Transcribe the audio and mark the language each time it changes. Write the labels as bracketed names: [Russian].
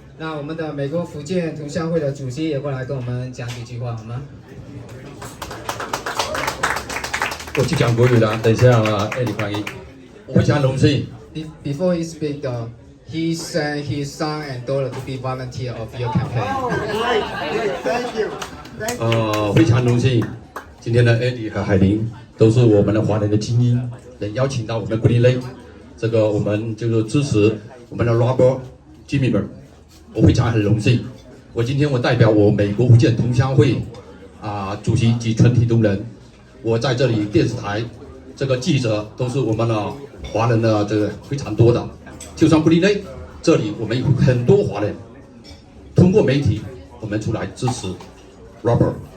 [Chinese] 那我们的美国福建同乡会的主席也过来跟我们讲几句话，好吗？我去讲国语的，等一下Eddie翻译。我非常荣幸。 [English] Before he speak, he sent his son and daughter to be volunteer of your campaign. Thank you. [Chinese] 非常荣幸，今天的 Eddie 和海玲都是我们的华人的精英，能邀请到我们 Green Lake， 这个我们就是支持我们的 Robert Zimmerman， 我非常很荣幸。我今天代表我美国福建同乡会主席及全体同仁，我在这里电视台这个记者都是我们的华人的这个非常多的，就像 Green Lake 这里我们有很多华人，通过媒体我们出来支持 Robert。